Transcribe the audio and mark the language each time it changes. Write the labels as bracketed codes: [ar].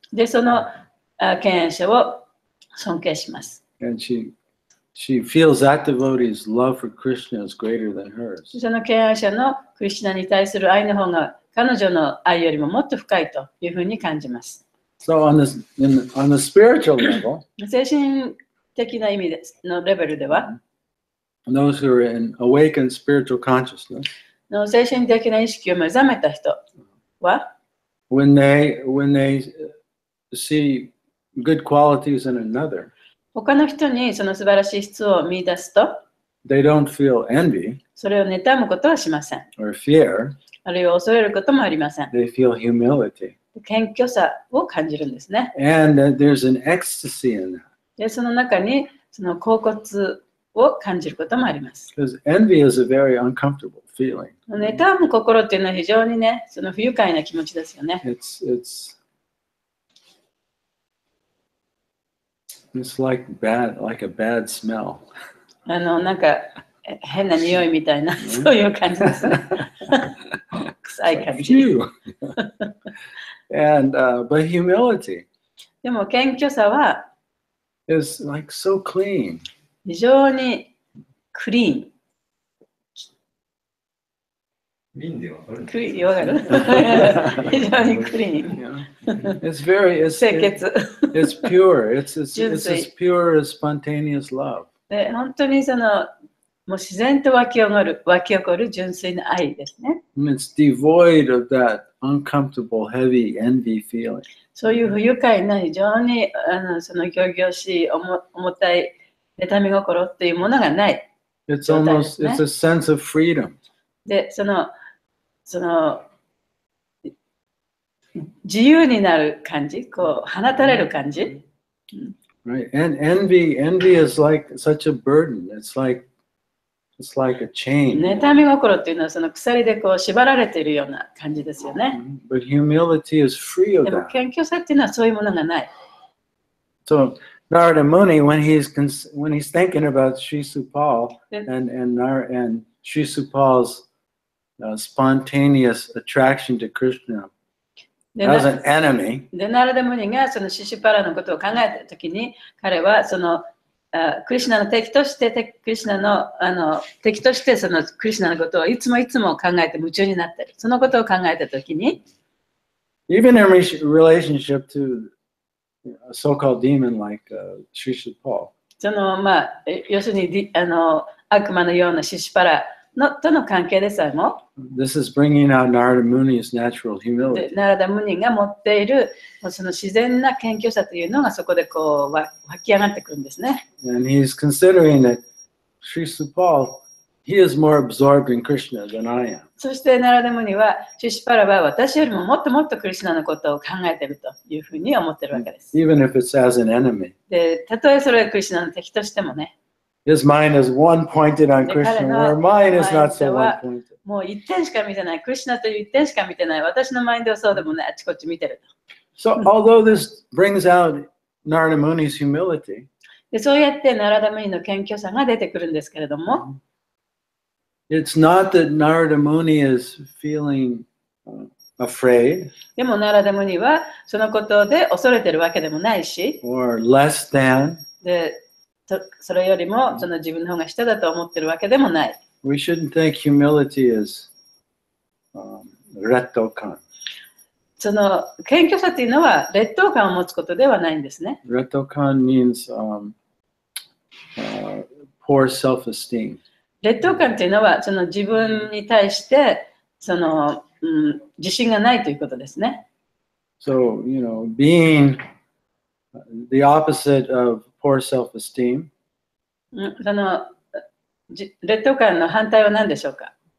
[ja] でその敬愛者を尊敬します。 [en] And she feels that devotee's love for Krishna is greater than hers. [ja] その敬愛者のクリシュナに対する愛の方が彼女の愛よりももっと深いというふうに感じます。 [en] So on the spiritual level, [ja] 精神的な意味のレベルでは、 [en] those who are in awakened spiritual consciousness, [ja] の精神的な意識を目覚めた人は、 [en] when they see good qualities in another, [ja] 他の人にその素晴らしい質を見出すと、 [en] they don't feel envy [ja] それを妬むことはしません。 [en] or fear, [ja] あるいは恐れることもありません。 [en] they feel humility. [ja] 謙虚さを感じるんですね。 [en] And there's an ecstasy in that. [ja] で、その中にその恍惚を感じることもあります。 [en] Because envy is a very uncomfortable feeling. [ja] 妬む心っていうのは非常にね、その不愉快な気持ちですよね。 [en] It's like a bad smell. [ja] なんか変な匂いみたいな、そういう感じですね。臭い感じ。 [en] But humility [ja] でも謙虚さは [en] is like so clean. [ja] 非常にクリーン。クリーンわかる？非常にクリーン。清潔。 [en] It's pure. It's as pure as spontaneous love. [ja] で本当にそのもう自然と湧き起こる純粋な愛ですね。 [en] It's devoid of that uncomfortable, heavy envy feeling. [ja] そういう不愉快な非常にその仰々しい重たい妬み心っていうものがない。 [en] It's almost it's a sense of freedom. [ja] でその自由になる感じ、こう放たれる感じ。 [en] Right, and envy is like such a burden. It's like a chain. [ja] 妬み心っていうのはその鎖でこう縛られているような感じですよね。 [en] But humility is free of [ja] でも [en] that. [ja] 謙虚さっていうのはそういうものがない。 [en] So Nārada Muni, when he's thinking about Sri Supal and Sri Supal's spontaneous attraction to Krishna as an enemy, [ja] で、ナラダムニがそのシシュパラのことを考えたときに、彼はそのクリシュナの敵としてクリシュナの敵としてそのクリシュナのことをいつも考えて夢中になっている。そのことを考えたときに、 [en] even in relationship to a so-called demon like Sri Supal, [ja] その要するに悪魔のようなシシュパラとの関係でさえも、 [en] this is bringing out Nārada Muni's natural humility. [ja] ナラダムニが持っているその自然な謙虚さというのがそこでこう湧き上がってくるんですね。 [en] And he's considering that Sri Supal, he is more absorbed in Krishna than I am. [ja] そしてナラダムニはシシュパラは私よりももっとクリシュナのことを考えているというふうに思っているわけです。 [en] Even if it's as an enemy. [ja] で、たとえそれがクリシュナの敵としてもね。 [en] His mind is one pointed on Krishna, where mine is not so one pointed. [ja] もう一点しか見てない。クリシュナという一点しか見てない。私のマインドはそうでもない。あちこち見てる。 [en] So, although this brings out Nārada Muni's humility, [ja] でそうやってナラダムニの謙虚さが出てくるんですけれども、 [en] it's not that Nārada Muni is feeling afraid [ja] でもナラダムニはそのことで恐れてるわけでもないし、 [en] or less than. [ja] でそれよりもその自分の方が下だと思ってるわけでもない。 [en] We shouldn't think humility is rettokan. [ja] その謙虚さというのは劣等感を持つことではないんですね。 [en] Rettokan means poor self-esteem. [ja] 劣等感というのはその自分に対してその、自信がないということですね。 [en] So, being the opposite of poor self-esteem. [ja] その劣等感の反対は何でしょうか？